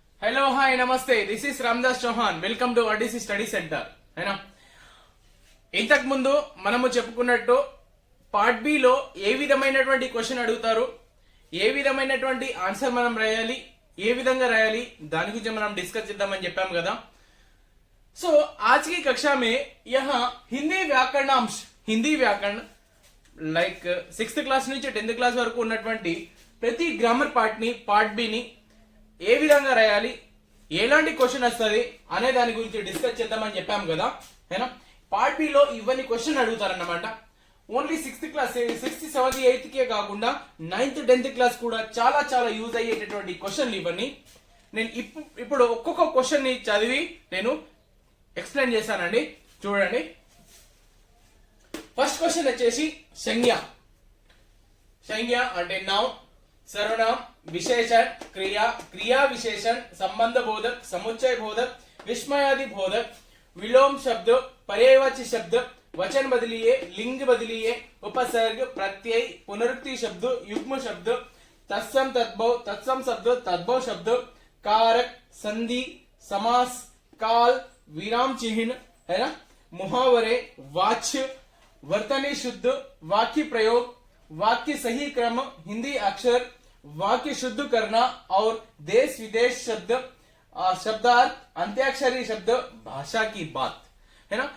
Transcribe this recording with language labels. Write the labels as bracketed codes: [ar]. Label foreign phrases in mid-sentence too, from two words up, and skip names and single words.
[en] hello hi [te] नमस्ते [en] this is [te] रामदास चौहान [en] welcome to [te] ఆర్డీసీ స్టడీ సెంటర్ అయినా ఇంతకు ముందు మనము చెప్పుకున్నట్టు [en] part B [te] లో ఏ విధమైనటువంటి క్వశ్చన్ అడుగుతారు ఏ విధమైనటువంటి ఆన్సర్ మనం రాయాలి ఏ విధంగా రాయాలి దాని గురించి మనం డిస్కస్ చేద్దామని చెప్పాం కదా। సో [hi] आज की कक्षा में यहाँ हिंदी व्याकरणांश हिंदी व्याकरण [en] like 6th class [te] నుంచి [en] 10th class [te] వరకు ఉన్నటువంటి ప్రతి [en] grammar part [te] ని [en] part B [te] ని ఏ విధంగా రాయాలి ఎలాంటి క్వశ్చన్ వస్తుంది అనే దాని గురించి డిస్కస్ చేద్దామని చెప్పాం కదా హేనా। [en] part B [te] లో ఇవన్నీ క్వశ్చన్ అడుగుతారన్నమాట। [en] only 6th class 6th 7th 8th [te] కే కాకుండా [en] 9th 10th class [te] కూడా చాలా చాలా యూజ్ అయ్యేటటువంటి క్వశ్చన్లు ఇవన్నీ। నేను ఇప్పుడు ఒక్కొక్క క్వశ్చన్ ని చదివి నేను ఎక్స్ప్లెయిన్ చేశానండి, చూడండి। ఫస్ట్ క్వశ్చన్ వచ్చేసి సంజ్ఞ। సంజ్ఞ అంటే నౌన్, [hi] सर्वनाम, विशेषण, क्रिया, क्रिया विशेषण, संबंध बोधक, समुच्चय बोधक, विस्मयादि बोधक, विलोम शब्द, पर्यायवाची शब्द, वचन बदलिए, लिंग बदलिए, उपसर्ग, प्रत्यय, पुनरुक्ति शब्द, युग्म शब्द, तत्सम तद्भव, तत्सम शब्द, तद्भव शब्द, कारक, संधि, समास, काल, विराम चिन्ह है ना, मुहावरे, वाच्य, वर्तनी शुद्ध, वाक्य प्रयोग, वाक्य सही क्रम, हिंदी अक्षर, वाक्य शुद्ध करना और देश विदेश शब्द, शब्दार्थ, अंत्याक्षरी शब्द, भाषा की बात है ना।